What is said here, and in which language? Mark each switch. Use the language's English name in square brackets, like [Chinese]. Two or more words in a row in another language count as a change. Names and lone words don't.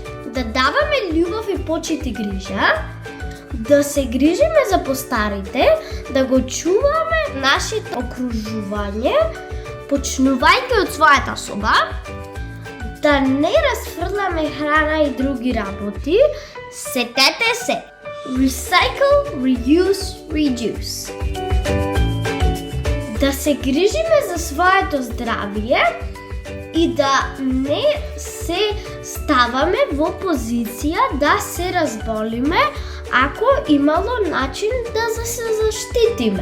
[Macedonian] Да даваме љубов и почит и грижа, да се грижиме за постарите, да го чуваме нашето окружување, почнувајќи од својата соба, да не расфрламе храна и други работи. Сетете се! [English] Recycle, reuse, reduce. [Macedonian] Да се грижиме за своето здравие и да не се ставаме во позиција да се разболиме ако имало начин да се заштитиме.